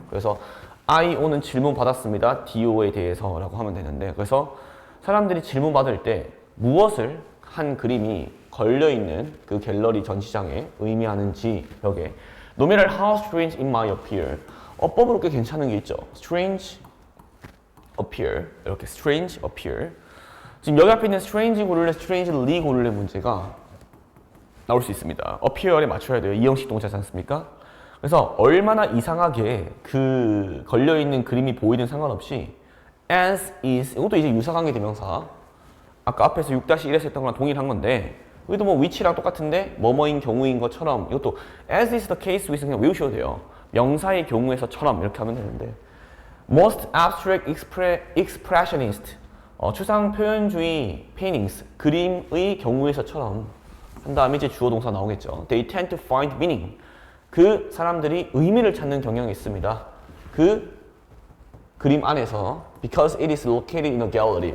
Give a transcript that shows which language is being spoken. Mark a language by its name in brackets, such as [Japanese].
[Korean] 그래서 IO는 질문 받았습니다. DO에 대해서라고 하면 되는데, 그래서 사람들이 질문 받을 때 무엇을 한 그림이 걸려있는 그 갤러리 전시장에 의미하는지, 여기에 [English] No matter how strange it might appear, [Korean] 어법으로 꽤 괜찮은 게 있죠. [English] strange appear, [Korean] 이렇게 [English] strange appear. [Korean] 지금 여기 앞에 있는 strange 고를래, strangely 고를래 문제가 나올 수 있습니다. appear에 맞춰야 돼요. 이형식 동사지 않습니까? 그래서 얼마나 이상하게 그 걸려있는 그림이 보이든 상관없이 as is, 이것도 이제 유사관계 대명사, 아까 앞에서 6-1에서 했던 거랑 동일한 건데 여기도 뭐 which랑 똑같은데 뭐뭐인 경우인 것처럼, 이것도 [English] as is the case with [Korean] 그냥 외우셔도 돼요. 명사의 경우에서처럼 이렇게 하면 되는데, [English] most abstract expressionist, [Korean] 추상 표현주의 paintings, 그림의 경우에서처럼 한 다음에 이제 주어 동사 나오겠죠. [English] They tend to find meaning, [Korean] 그 사람들이 의미를 찾는 경향이 있습니다. 그 그림 안에서 [English] because it is located in a gallery.